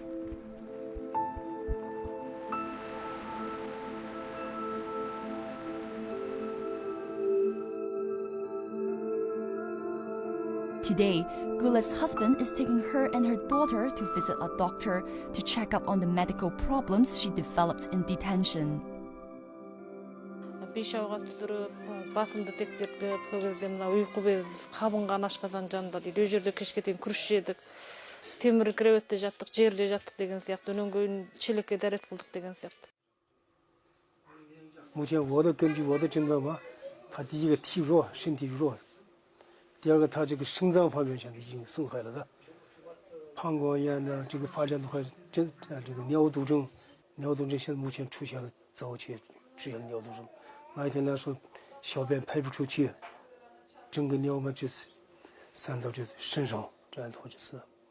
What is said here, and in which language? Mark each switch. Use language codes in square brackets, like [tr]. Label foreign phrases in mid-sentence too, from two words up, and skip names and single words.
[en] Today, Gula's husband is taking her and her daughter to visit a doctor to check up on the medical problems she developed in detention. [kk] Бешауға түсіріп, басымды тексертіп, сол кезде мына ұйқы без қабынған ашқазан жанында дейді. О жерде кешке дейін күріш жедік, темір креветте жаттық, жерде жаттық деген сияқты, өнен кейін шелекке дәрет қылдық деген сияқты. [zh] 目前我的根据我的诊断吧，他第一个体弱，身体弱。第二个，他这个肾脏方面现在已经损害了的，膀胱炎的这个发展的话，这个尿毒症现在目前出现了早期出现尿毒症，那一天来说，小便排不出去，整个尿嘛就是散到这身上，这样的话就是。